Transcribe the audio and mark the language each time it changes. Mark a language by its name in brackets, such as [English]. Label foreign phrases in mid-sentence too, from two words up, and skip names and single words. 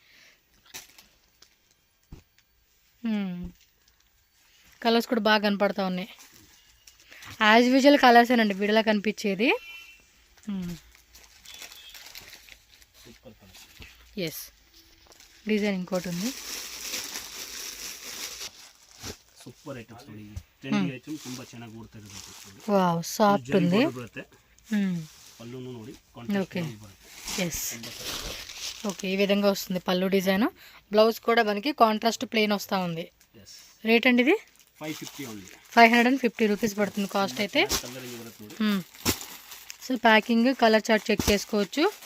[Telugu] కలర్స్ కూడా బాగా కనపడతా ఉన్నాయి. [English] as usual [Telugu] కలర్సేనండి వీడియోలో కనిపించేది. ఎస్, డిజైన్ ఇంకోటి ఉంది. [English] super items [Kannada] ನೋಡಿ. [English] trendy item [Kannada] ತುಂಬಾ ಚೆನ್ನಾಗಿ ಓಡ್ತಾ ಇರೋದು. [English] wow, soft [Telugu] ఉంది. పళ్ళును ನೋಡಿ. ఓకే, ఎస్, ఓకే, ఈ విధంగా వస్తుంది పళ్ళు డిజైన్. బ్లౌజ్ కూడా మనకి [English] contrast plain [Telugu] వస్తూ ఉంది. రేట్ అండి ఇది 550 ఓన్లీ. 550 రూపీస్ పడుతుంది కాస్ట్ అయితే. [English] so packing colour chart check [Telugu] చేసుకోవచ్చు.